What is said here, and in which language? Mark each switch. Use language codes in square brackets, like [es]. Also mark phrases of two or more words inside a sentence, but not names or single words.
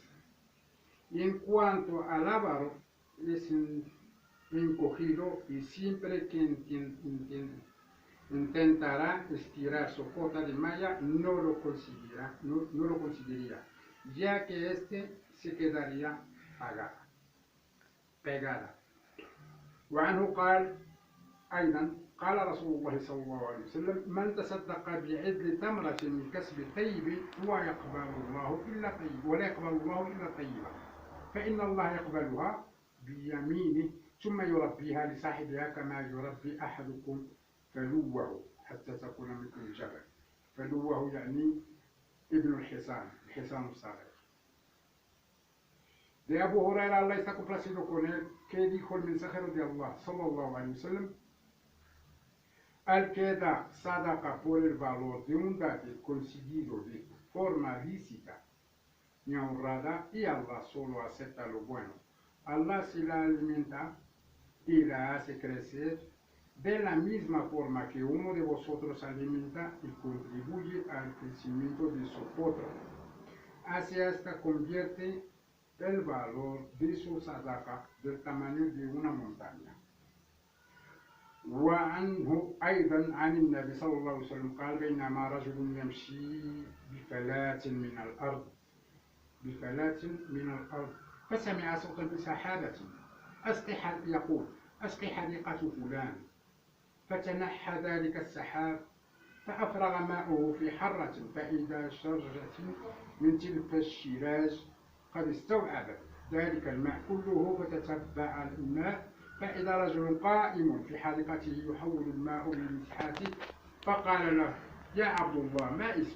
[es] Y en cuanto al avaro, es encogido y siempre que intentará estirar su cota de malla no lo conseguiría, ya que éste se quedaría pegada. [ar] وعنه قال أيضا قال رسول الله صلى الله عليه وسلم من تصدق بعدل تمرة من كسب طيب ولا يقبل الله إلا طيبا فإن الله يقبلها بيمينه ثم يربيها لصاحبها كما يربي أحدكم فلوه حتى تكون مثل الجبل. فلوه يعني ابن الحصان الصغير. [es] De Abu Huraira, Allah está complacido con él, que dijo el mensajero de Allah, [ar] صلى الله عليه وسلم, [es] al que da sadaqa por el valor de un dátil conseguido de forma lícita y honrada, y Allah solo acepta lo bueno. Allah se la alimenta y la hace crecer de la misma forma que uno de vosotros alimenta y contribuye al crecimiento de su potro. Así hasta convierte el valor de su sadaqa del tamaño de una montaña. [ar] وعنه أيضا عن النبي صلى الله عليه وسلم قال بينما رجل يمشي بفلاة من الأرض فسمع صوتا بسحابة يقول أسقي حديقة فلان، فتنحى ذلك السحاب فأفرغ ماؤه في حرة، فإذا شجرة من تلك الشراج قد استوعبت ذلك الماء كله، فتتبع الماء فإذا رجل قائم في حديقته يحول الماء بمسحاته، فقال له يا عبد الله ما اسمك؟